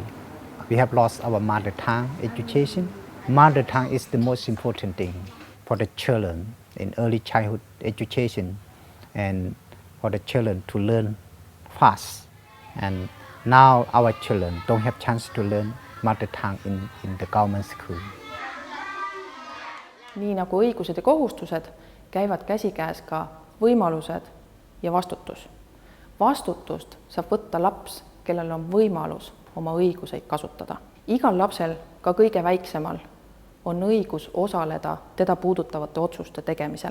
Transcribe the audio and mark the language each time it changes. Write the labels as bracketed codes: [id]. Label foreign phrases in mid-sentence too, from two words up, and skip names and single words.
[en] We have lost our mother tongue education. Mother tongue is the most important thing for the children in early childhood education, and for the children to learn fast. And now our children don't have chance to learn mother tongue in the government school. [et] Nii nagu õigused ja kohustused, käivad käsikäes ka võimalused ja vastutus. Vastutust saab võtta laps, kellel on võimalus oma õiguseid kasutada. Igal lapsel, ka kõige väiksemal, on õigus osaleda teda puudutavate otsuste tegemisel.